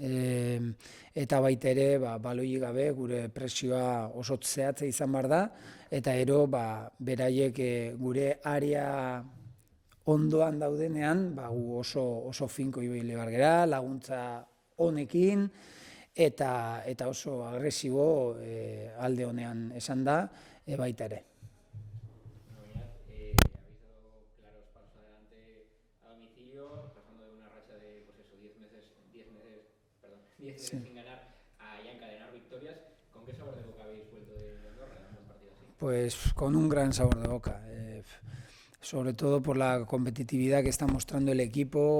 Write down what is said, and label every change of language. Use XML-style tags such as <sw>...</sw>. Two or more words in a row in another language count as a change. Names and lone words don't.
<eu>eta baita ere baloi gabe gure presioa oso zehatza izan behar da, eta ero beraiek gure area ondoan daudenean gu oso finko ibili behar gera, laguntza honekin, eta oso agresibo alde honean esan da, baita ere.</eu> <es>Sin ganar a ya encadenar victorias. ¿Con qué sabor de boca habéis vuelto de Andorra en un partido así? Pues con un gran sabor de boca, sobre todo por la competitividad que está mostrando el equipo.</es>